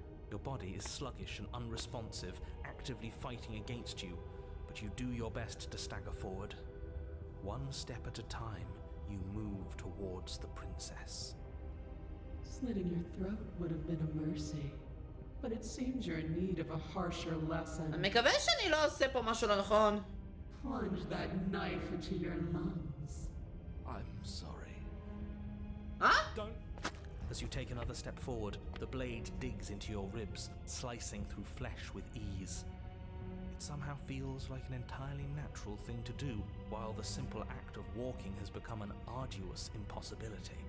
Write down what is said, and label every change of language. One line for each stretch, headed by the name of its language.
English: Your body is sluggish and unresponsive, actively fighting against you, but you do your best to stagger forward. One step at a time, you move towards the princess. Slitting your throat would have been a mercy, but it seems you're in need of a harsher lesson.
Hebrew: אני מקווה שאני לא עושה פה משהו לא נכון.
English: Plunge that knife into your lungs. I'm sorry. Huh? Don't. As you take another step forward, the blade digs into your ribs, slicing through flesh with ease. It somehow feels like an entirely natural thing to do, while the simple act of walking has become an arduous impossibility.